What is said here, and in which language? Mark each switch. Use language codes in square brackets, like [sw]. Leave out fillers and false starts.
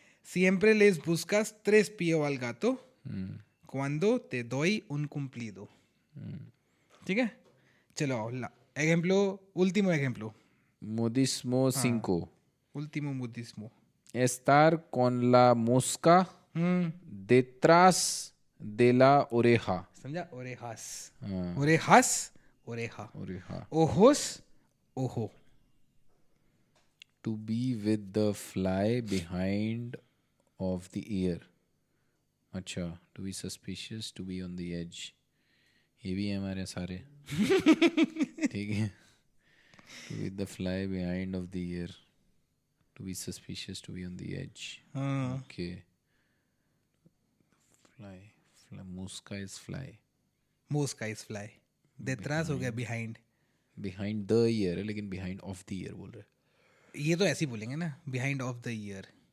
[es] Siempre les buscas tres pies al gato cuando te doy un cumplido. [hi] ठीक है. [es] चलो ejemplo, último ejemplo. Modismo 5. Último modismo. Estar con la mosca detrás de la oreja. [hi] समझा? orejas. हाँ. [es] orejas, oreja. Oreja. ojos, ojo. [en] To be with the fly behind of the ear. अच्छा, to be suspicious, to be on the edge. [hi] ये भी है हमारे सारे. ठीक है. [en] To be with the fly behind of the ear. To be suspicious, to be on the edge. Okay. Fly. Mosca is fly. Mosca is fly. [hi] detrás हो गया behind. [en] Behind the ear [hi] है लेकिन [en] behind of the ear [hi] बोल रहे. ये तो ऐसे ही बोलेंगे ना, [en] behind of the ear.